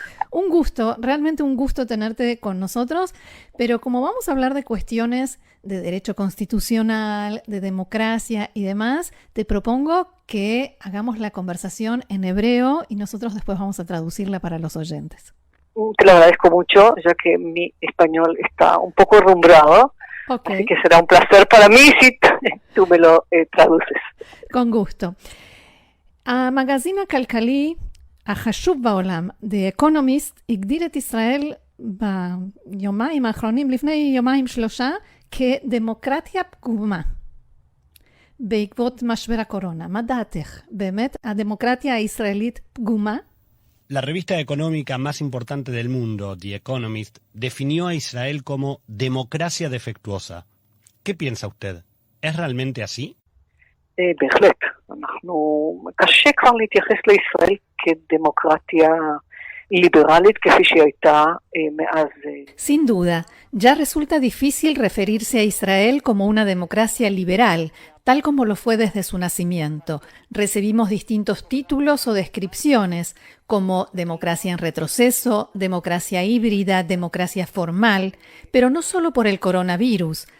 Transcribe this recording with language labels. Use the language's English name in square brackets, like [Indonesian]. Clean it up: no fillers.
[Spanish] Un gusto, realmente un gusto tenerte con nosotros, pero como vamos a hablar de cuestiones de derecho constitucional, de democracia y demás, te propongo que hagamos la conversación en hebreo y nosotros después vamos a traducirla para los oyentes. Te lo agradezco mucho, ya que mi español está un poco herrumbrado, Okay. Así que será un placer para mí si tú me lo traduces. Con gusto. [Hebrew] המגזין הכלכלי החשוב בעולם, The Economist, הגדיר את ישראל ביומיים האחרונים, לפני יומיים שלושה, כדמוקרטיה פגומה בעקבות משבר הקורונה. מה דעתך? באמת, הדמוקרטיה הישראלית פגומה? [Spanish] La revista económica más importante del mundo, The Economist, definió a Israel como democracia defectuosa. ¿Qué piensa usted? ¿Es realmente así? בהחלט, קשה כבר להתייחס לישראל כדמוקרטיה ליברלית כפי שהיא הייתה מאז. Sin duda, ya resulta difícil referirse a Israel como una democracia liberal, tal como lo fue desde su nacimiento. Recibimos distintos títulos o descripciones, como democracia en retroceso, democracia híbrida, democracia formal, pero no solo por el coronavirus.